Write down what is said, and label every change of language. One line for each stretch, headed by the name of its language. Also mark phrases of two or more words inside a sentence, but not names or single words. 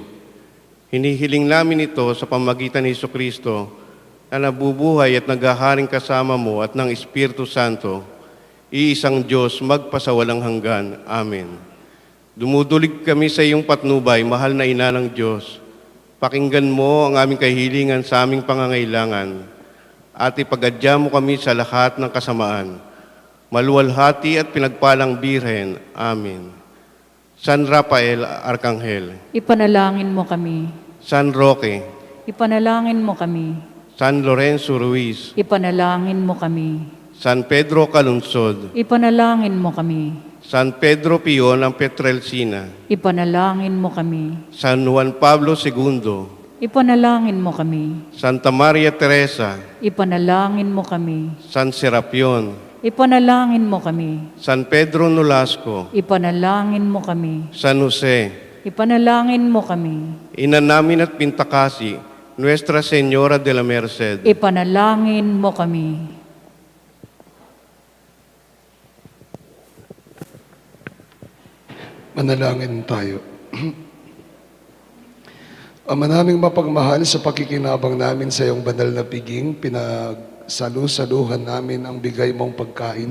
Filipino: Hinihiling namin ito sa pamagitan ni Jesucristo na nabubuhay at naghaharing kasama mo at ng Espiritu Santo, iisang Diyos magpasawalang hanggan. Amen. Dumudulig kami sa iyong patnubay, mahal na Ina ng Diyos. Pakinggan mo ang aming kahilingan sa aming pangangailangan at ipagadya mo kami sa lahat ng kasamaan. Maluwalhati at pinagpalang Birhen. Amen. San Rafael Arcangel, Ipanalangin mo kami. San Roque, Ipanalangin mo kami. San Lorenzo Ruiz, Ipanalangin mo kami. San Pedro Calunsod, Ipanalangin mo kami. San Pedro Pio ng Petrelcina, Ipanalangin mo kami. San Juan Pablo II, Ipanalangin mo kami. Santa Maria Teresa, Ipanalangin mo kami. San Serapion, Ipanalangin mo kami. San Pedro Nolasco, Ipanalangin mo kami. San Jose, Ipanalangin mo kami. Ina namin at Pintakasi, Nuestra Señora de la Merced, Ipanalangin mo kami. Manalangin tayo. Ama naming mapagmahal, sa pakikinabang namin sa iyong banal na piging, pinagsalu-saluhan namin ang bigay mong pagkain.